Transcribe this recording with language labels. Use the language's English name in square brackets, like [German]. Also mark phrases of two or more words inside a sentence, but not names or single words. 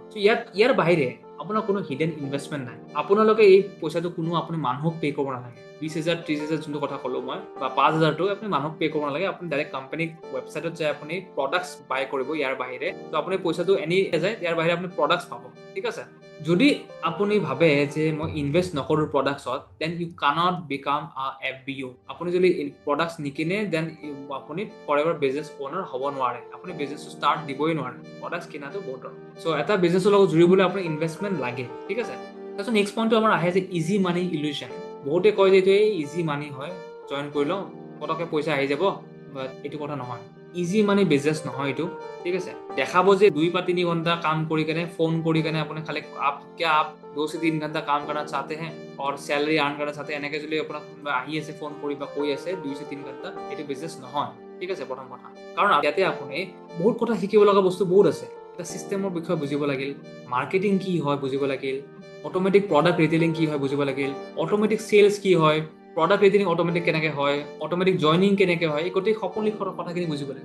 [Assamese] চ' ইয়াৰ বাহিৰে আপোনাৰ কোনো [English] hidden investment [Assamese] নাই। আপোনালোকে এই পইচাটো কোনো আপুনি মানুহক পে' কৰিব নালাগে। 20,000 30,000 যোনটো কথা ক'লোঁ মই, বা 5,000টো আপুনি মানুহক পে' কৰিব নালাগে। আপুনি ডাইৰেক্ট কোম্পানীক ৱেবছাইটত যায় আপুনি [English] products buy [Assamese] কৰিব ইয়াৰ বাহিৰে। ত' আপুনি পইচাটো এনেই যায়, ইয়াৰ বাহিৰে আপুনি প্ৰডাক্টছ পাব, ঠিক আছে? যদি আপুনি ভাবে যে মই ইনভেষ্ট নকৰোঁ প্ৰডাক্টছত, [English] then you cannot become a FBO. আপুনি যদি প্ৰডাক্টছ নিকিনে, দেন আপুনি for ever business owner হ'ব নোৱাৰে। আপুনি বিজনেছটো ষ্টাৰ্ট দিবই নোৱাৰে। প্ৰডাক্টছ কিনাটো বহুত দৰকাৰ। চ' এটা বিজনেছৰ লগত জুৰিবলৈ আপোনাৰ ইনভেষ্টমেণ্ট লাগে, ঠিক আছে? তাৰপিছত next point আমাৰ আহে যে easy money illusion. বহুতে কয় যে এইটো easy money হয়, জইন কৰি লওঁ, পটককৈ পইচা আহি যাব, বাট এইটো কথা নহয়। easy money business নহয় এইটো, ঠিক আছে? দেখাব যে 2 বা 3 ঘণ্টা কাম কৰি কেনে, ফোন কৰি কেনে আপুনি খালি [Hindi] आप 2 से 3 घंटा काम करना चाहते हैं और सैलरी आर्न करना चाहते हैं, [English] এনেকৈ যদি আপোনাক আহি আছে ফোন কৰি বা কৈ আছে 2 से 3 ঘণ্টা, এইটো বিজনেছ নহয়, ঠিক আছে? প্ৰথম কথা, কাৰণ ইয়াতে আপুনি বহুত কথা শিকিব লগা বস্তু বহুত আছে। এটা চিষ্টেমৰ বিষয়ে বুজিব লাগিল, মাৰ্কেটিং কি হয় বুজিব লাগিল, automatic product retailing কি হয় বুজিব লাগিল, automatic sales কি হয়, product retailing automatic কেনেকৈ হয়, automatic joining কেনেকৈ হয়, এই গোটেই সকলো কথাখিনি বুজিব লাগে।